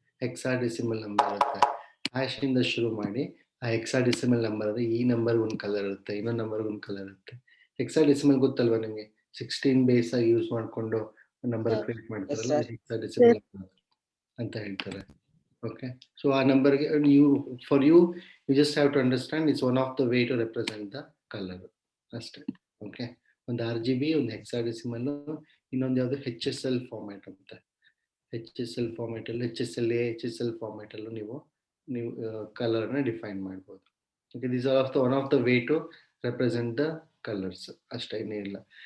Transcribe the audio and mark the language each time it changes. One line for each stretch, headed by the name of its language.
Kannada: Hexadecimal number ಇರುತ್ತೆ. Hash ಇಂದ ಶುರು ಮಾಡಿ ಆ ಹೆಕ್ಸಾಡೆಸಿಮಲ್ ನಂಬರ್ ಅಂದ್ರೆ ಈ ನಂಬರ್ ಒಂದು ಕಲರ್ ಇರುತ್ತೆ, ಇನ್ನೊಂದು ನಂಬರ್ ಒಂದು ಕಲರ್ ಇರುತ್ತೆ. ಹೆಕ್ಸಾಡೆಸಿಮಲ್ ಗೊತ್ತಲ್ವಾ ನಿಮಗೆ? 16 ಬೇಸ್ ಆಗಿ ಯೂಸ್ ಮಾಡಿಕೊಂಡು ನಂಬರ್ ಕ್ರಿಯೇಟ್ ಮಾಡ್ತಾರಲ್ಲ, ಹೆಕ್ಸಾಡೆಸಿಮಲ್ ಅಂತ ಹೇಳ್ತಾರೆ.
English: okay,
Kannada: ಸೊ ಆ ನಂಬರ್ಗೆ
English: you just have to understand it's one of the way to represent the color
Kannada: ಅಷ್ಟೇ. ಓಕೆ, ಒಂದು RGB, ಒಂದು ಹೆಕ್ಸಾಡೆಸಿಮಲ್, ಇನ್ನೊಂದು ಯಾವುದು HSL ಫಾರ್ಮ್ಯಾಟ್ ಅಂತ. HSL ಫಾರ್ಮ್ಯಾಟ್ ಅಲ್ಲಿ HSLA, HSL ಫಾರ್ಮ್ಯಾಟ್ ಅಲ್ಲೂ ನೀವು ಕಲರ್ನ ಡಿಫೈನ್ ಮಾಡ್ಬೋದು.
English: okay, this are one of the way to represent the colours
Kannada: ಅಷ್ಟೇ, ಇನ್ನೇ ಇಲ್ಲ.